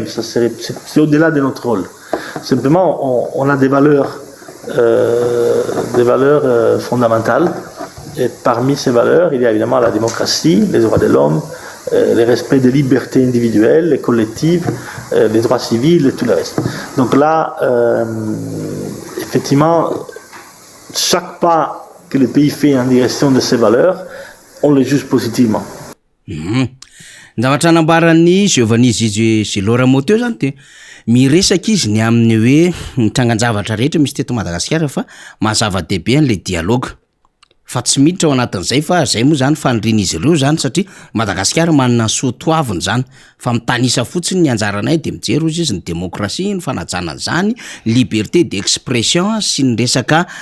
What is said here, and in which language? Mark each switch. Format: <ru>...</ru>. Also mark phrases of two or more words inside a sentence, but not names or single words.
<fr>Ça c'est au-delà de notre rôle. Simplement, on a des valeurs fondamentales, Et parmi ces valeurs, il y a évidemment la démocratie, les droits de l'homme, le respect des libertés individuelles et collectives, les droits civils et tout le reste. Donc là, effectivement, chaque pas que le pays fait en direction de ces valeurs, on les juge positivement.</fr> <mg>Zavatra anambarany Giovanni Giloramo teo zany te miresaka izy ny amin'ny hoe mitrangan-javatra rehetra misy teto Madagasikara fa mahazava-dehibe an'le dialogue. Fa tsy miditra ao anatin'izay fa zay moa zany fanirian'izy ireo zany satria Madagasikara manana soatoaviny zany fa mitanisa fotsiny ny anjaranay de mijery izy ny demokrasia, ny fanajana zany,</mg> <fr>liberté d'expression</fr> <mg>sy ny resaka</mg>